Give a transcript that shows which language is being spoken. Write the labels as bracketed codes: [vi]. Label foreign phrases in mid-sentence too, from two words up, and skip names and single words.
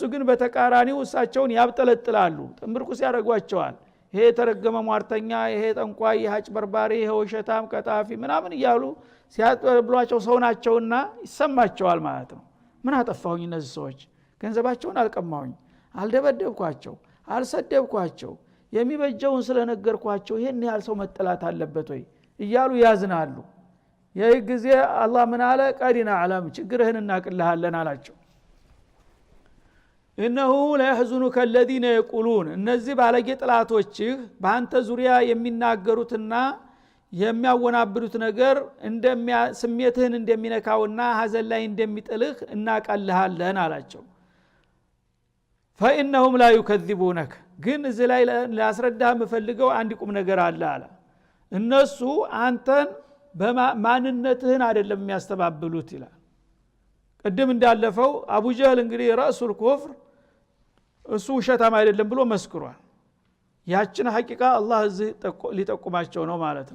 [am] ግን በተቃራኒው እሳቸውን ያብጠለጥላሉ ጥምርኩስ ያደርጓቸዋል ይሄ ተረገመ ሟርተኛ ይሄ ጠንቋይ ይሄ አጭበርባሪ ይሄ ወሸታም ቀጣፊ ምናምን እያሉ ሲያጥብሏቸው ሰው ናቸውና ይሰማቸዋል ማለት ነው ምን አጠፋሁኝ እነዚህ ሰዎች ገንዘባቸውን አልቀማሁኝ አልደበደብኳቸው አልሰደብኳቸው የሚበጀውን ስለነገርኳቸው ይሄን ያህል ሰው መጠላት አለበት ወይ እያሉ ያዝናሉ ይህ ጊዜ አላህ ምን አለ ቀዲና ዓለም ችግርህን እናቅልሃለን አላቸው እነሆ [ar] ليحزنك الذين يقولون [am] እነዚህ ባለጌ ጥላቶችህ በአንተ ዙሪያ የሚናገሩትና የሚያወናብሩት ነገር ስሜትህን እንደሚነካውና ሐዘን ላይ እንደሚጥልህ እናቃልሃለን አላቸው [ar] فإنهم لا يكذبونك [am] ግን እዚህ ላይ ላስረዳህ የምፈልገው አንድ ቁም ነገር አለ እነሱ አንተን በማንነትህን አይደለም የሚያስተባብሉት ይላል ቀደም እንዳለፈው አቡ ጀህል እንግዲህ ረሱል ኩፍር እሱ ውሸታም አይደለም ብሎ መስክሯል ያችን ሐቂቃ አላህ እዚህ ሊጠቁማቸው ነው ማለት